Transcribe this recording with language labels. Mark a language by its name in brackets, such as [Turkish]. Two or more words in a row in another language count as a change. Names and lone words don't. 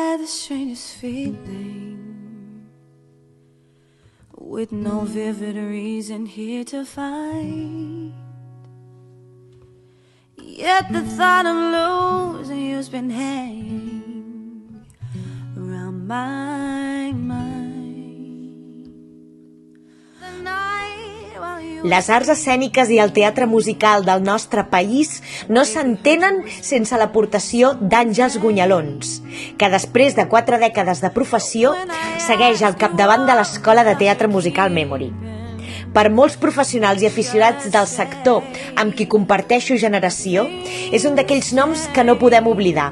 [English] strangest feeling, with no vivid reason here to find. Yet the thought of losing you's been hanging around my mind. The night while you... [Catalan] Les arts escèniques i el teatre musical del nostre país no s'entenen sense l'aportació d'Àngels Gunyalons, que després de 4 dècades de professió segueix al capdavant de l'Escola de Teatre Musical Memory. Per molts professionals i aficionats del sector amb qui comparteixo generació, és un d'aquells noms que no podem oblidar.